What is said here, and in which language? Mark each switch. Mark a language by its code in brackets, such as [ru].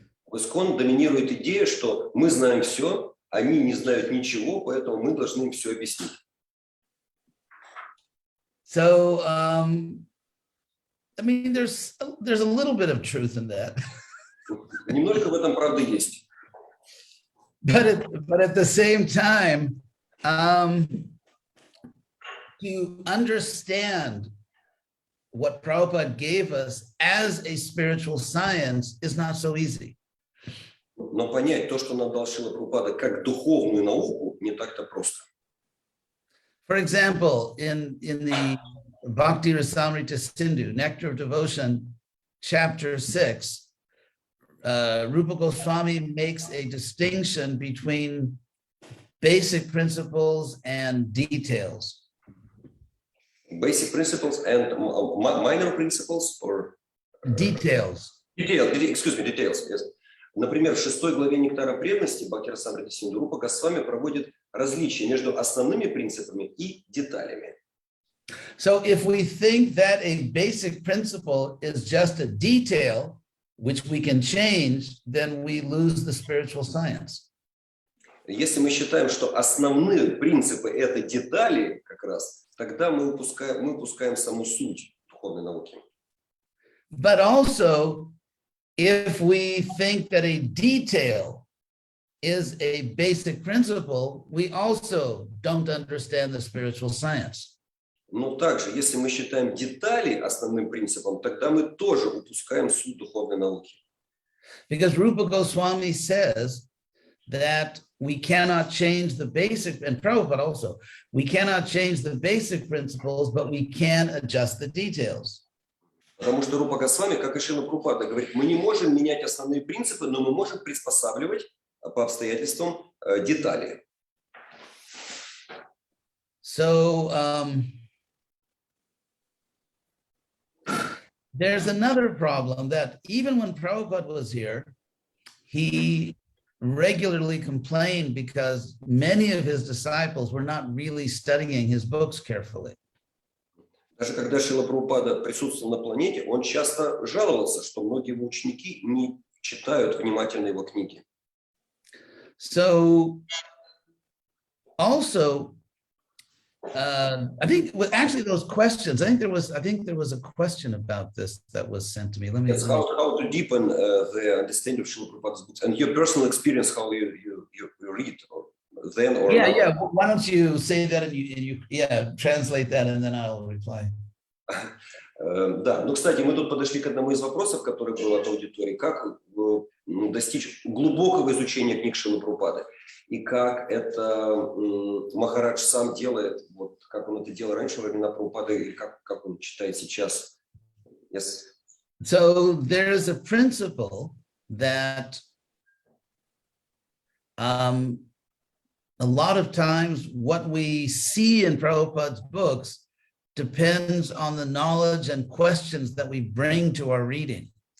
[ru] В ИСККОН доминирует идея, что мы знаем все, они не знают ничего, поэтому мы должны им все объяснить. [en] So, I mean, there's a little bit of truth in that. [ru] Немножко в этом правда есть. [en] But at the same time, to understand what Prabhupada gave us as a spiritual science is not so easy. [ru] Но понять то, что нам дал Шрила Прабхупада, как духовную науку, не так-то просто. [en] For example, in the Bhakti Rasamrita Sindhu, Nectar of Devotion, chapter 6, Rupa Goswami makes a distinction between basic principles and details. Basic principles and minor principles or details. Details, yes. [ru] Например, в 6 главе Нектара преданности Бхакти Расамрита Синду Рупа Госвами проводит различия между основными принципами и деталями. [en] So if we think that a basic principle is just a detail which we can change, then we lose the spiritual science. [ru] Если мы считаем, что основные принципы это детали, как раз, тогда мы упускаем саму суть духовной науки. [en] But also, if we think that a detail is a basic principle, we also don't understand the spiritual science. [ru] Но также, если мы считаем детали основным принципом, тогда мы тоже упускаем суть духовной науки. [en] Because Rupa Goswami says that we cannot change the basic, and Prabhupada also, we cannot change the basic principles, but we can adjust the details. [ru] Потому что Рупа Госвами, как и Шрила Прабхупада, говорит, мы не можем менять основные принципы, но мы можем приспосабливать по обстоятельствам детали. [en] So there's another problem that even when Prabhupada was here, he regularly complained because many of his disciples were not really studying his books carefully. [ru] Даже когда Шрила Прабхупада присутствовал на планете, он часто жаловался, что многие его ученики не читают внимательно его книги. [en] So also, I think actually those questions, I think there was a question about this that was sent to me. Let me. Yes, how to deepen the understanding of Srila Prabhupada's books and your personal experience, how you read then or yeah, now. yeah. Why don't you say that and you translate that and then I'll reply. [ru] Да, ну, кстати, мы тут подошли к одному из вопросов, который был от аудитории, как достичь глубокого изучения книг Шрилы Прабхупады, и как это Махарадж сам делает, вот как он это делал раньше во времена Прабхупады, и как он читает сейчас. [en] Yes. So there's a principle that a lot of times what we see in Prabhupada's books depends on the knowledge and questions that we bring to our reading.